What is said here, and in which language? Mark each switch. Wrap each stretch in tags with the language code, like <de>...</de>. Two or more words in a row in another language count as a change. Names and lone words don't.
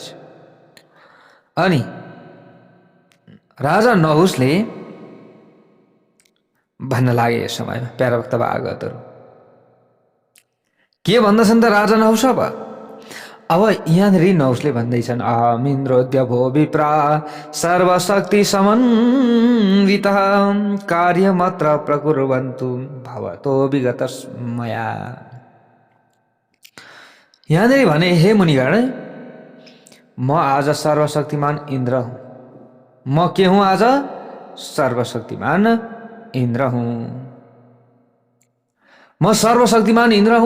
<ne>अनि राजा नहुसले भन्न लागे यस समयमा, प्यारा भक्त भागवतहरू के भन्दछन् त राजा नहुस। अब यहाँनिर नहुसले भन्दैछन्,</ne> <sa>अहमिन्द्रोद्य भो विप्रा सर्वशक्ति समन्वितः कार्यमत्र प्रकुर्वन्तु भवतो विगत मया।</sa> <ne>यहाँनिर भने, हे मुनिगण, म आज सर्वशक्तिमान इन्द्र हुँ। म के हुँ आज? सर्वशक्तिमान इन्द्र हुँ। म सर्वशक्तिमान इन्द्र हुँ।</ne>